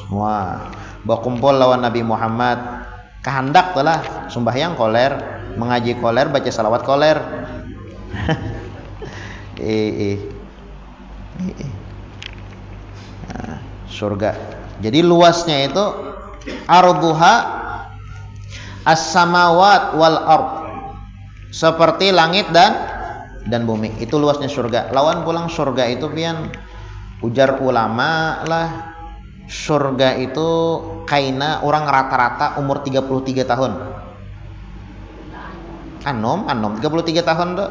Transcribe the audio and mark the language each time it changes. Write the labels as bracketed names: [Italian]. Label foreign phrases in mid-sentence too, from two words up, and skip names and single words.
[Banjar] Wah, berkumpul lawan Nabi Muhammad. Kehendak telah sembahyang koler, mengaji koler, baca salawat koler. Nah, surga. Jadi luasnya itu [Arabic] عرضها السماوات والأرض, [Banjar] seperti langit dan bumi. Itu luasnya surga. Lawan pulang surga itu pian, ujar ulama lah, surga itu kaina orang rata-rata umur 33 tahun. Anom 33 tahun tuh.